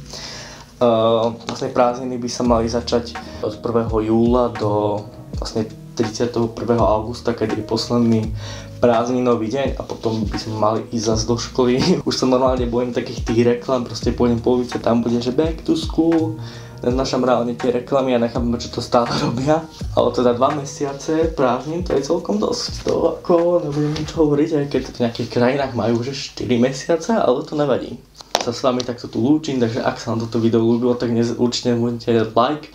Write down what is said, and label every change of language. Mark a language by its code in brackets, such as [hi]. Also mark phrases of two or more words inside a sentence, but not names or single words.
[sk] Vlastne prázdniny by sa mali začať od 1. júla do vlastne 31. augusta, keď je posledný prázdninový deň a potom by sme mali ísť zase do školy. Už sa normálne bojím takých tých reklám, proste pôjdem po ulici, tam bude, že [en] back to school. [sk] Neznášam reálne tie reklamy a nechápem, čo to stále robia. Ale teda 2 mesiace prázdnin, to je celkom dosť. To ako nebudem nič hovoriť, aj keď to v nejakých krajinách majú už 4 mesiace, ale to nevadí. Sa s vami takto tu lúčim, takže ak sa vám toto video ľúbilo, tak určite nebudete like.